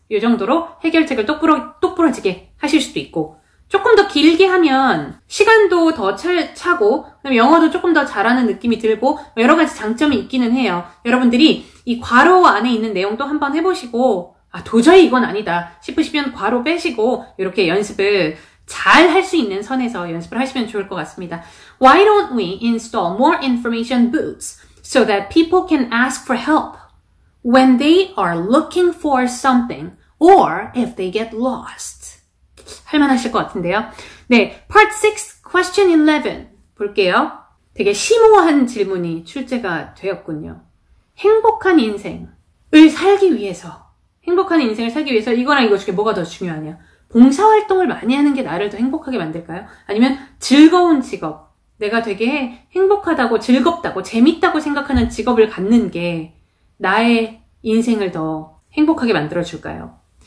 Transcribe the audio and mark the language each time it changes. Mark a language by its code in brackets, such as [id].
[ko] 이 정도로 해결책을 똑부러지게 하실 수도 있고 조금 더 길게 하면 시간도 더 차고 그다음에 영어도 조금 더 잘하는 느낌이 들고 여러 가지 장점이 있기는 해요. 여러분들이 이 괄호 안에 있는 내용도 한번 해보시고 도저히 이건 아니다 싶으시면 괄호 빼시고 이렇게 연습을 잘 할 수 있는 선에서 연습을 하시면 좋을 것 같습니다. [en] Why don't we install more information booths so that people can ask for help when they are looking for something or if they get lost? [ko] 할만하실 것 같은데요. 네, Part 6, Question 11 볼게요. 되게 심오한 질문이 출제가 되었군요. 행복한 인생을 살기 위해서 이거랑 이거 중에 뭐가 더 중요하냐? 봉사활동을 많이 하는 게 나를 더 행복하게 만들까요? 아니면 즐거운 직업, 내가 되게 행복하다고 즐겁다고 재밌다고 생각하는 직업을 갖는 게 나의 인생을 더 행복하게 만들어줄까요?